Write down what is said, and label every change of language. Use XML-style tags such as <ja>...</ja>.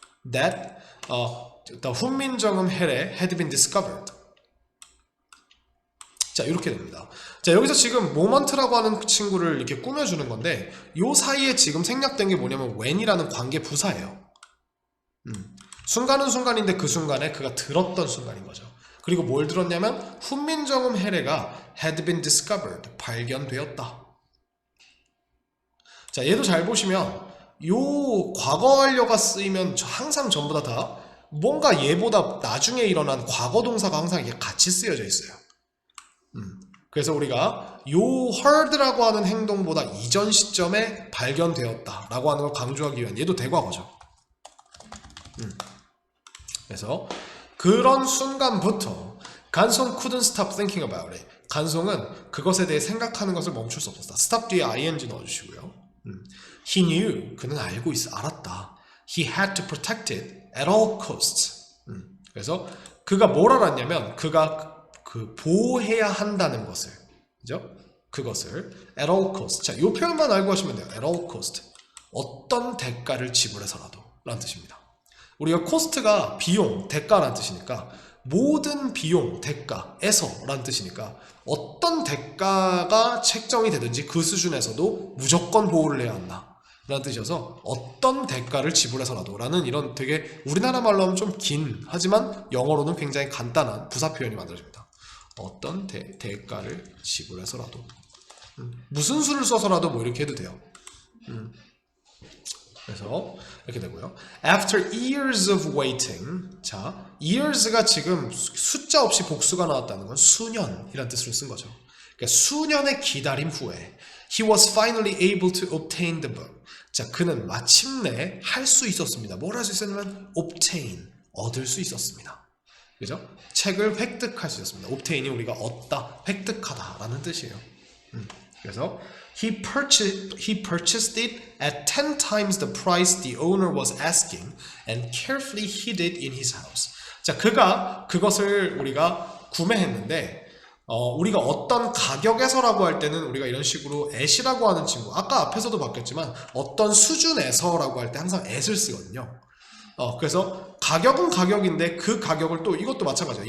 <en>That the 훈민정음 해례 had been discovered.</en> <ko>자, 이렇게 됩니다. 자, 여기서 지금 moment라고 하는 친구를 이렇게 꾸며주는 건데 요 사이에 지금 생략된 게 뭐냐면 when이라는 관계 부사예요. 순간은 순간인데 그 순간에 그가 들었던 순간인 거죠. 그리고 뭘 들었냐면 훈민정음 해례가</ko> <en>had been discovered,</en> <ko>발견되었다. 자, 얘도 잘 보시면 요 과거 완료가 쓰이면 항상 전부 다 뭔가 얘보다 나중에 일어난 과거 동사가 항상 이게 같이 쓰여져 있어요. 그래서 우리가 요 heard라고 하는 행동보다 이전 시점에 발견되었다 라고 하는 걸 강조하기 위한 얘도 대과거죠. 그래서 그런 순간부터</ko> <en>간송 couldn't stop thinking about it.</en> <ko>간송은 그것에 대해 생각하는 것을 멈출 수 없었다. stop 뒤에 ing 넣어주시고요.</ko> <en>He knew,</en> <ko>그는 알았다.</ko> <en>He had to protect it at all costs.</en> <ko>그래서 그가 뭘 알았냐면 그가 보호해야 한다는 것을, 그죠? 그것을</ko> <en>at all costs.</en> <ko>자, 이 표현만 알고 하시면 돼요.</ko> <en>at all cost.</en> <ko>어떤 대가를 지불해서라도 라는 뜻입니다. 우리가 cost가 비용, 대가라는 뜻이니까 모든 비용, 대가에서 라는 뜻이니까 어떤 대가가 책정이 되든지 그 수준에서도 무조건 보호를 해야 한다 라는 뜻이어서 어떤 대가를 지불해서라도 라는 이런 되게 우리나라 말로 하면 좀 긴 하지만 영어로는 굉장히 간단한 부사 표현이 만들어집니다. 어떤 대가를 지불해서라도 무슨 수를 써서라도 뭐 이렇게 해도 돼요. 그래서 이렇게 되고요.</ko> <en>After years of waiting.</en> <ko>자, years가 지금 숫자 없이 복수가 나왔다는 건 수년이라는 뜻으로 쓴 거죠. 그러니까 수년의 기다림 후에</ko> <en>he was finally able to obtain the book.</en> <ko>자, 그는 마침내 할 수 있었습니다. 뭘 할 수 있었냐면 obtain, 얻을 수 있었습니다. 그죠? 책을 획득할 수 있었습니다. obtain이 우리가 얻다, 획득하다라는 뜻이에요. 그래서</ko> <en>he purchased it at 10 times the price the owner was asking and carefully hid it in his house.</en> <ko>자, 그가 그것을 우리가 구매했는데 우리가 어떤 가격에서라고 할 때는 우리가 이런 식으로 at이라고 하는 친구, 아까 앞에서도 바뀌었지만 어떤 수준에서라고 할 때 항상 at을 쓰거든요. 그래서 가격은 가격인데 그 가격을 또 이것도 마찬가지예요.</ko>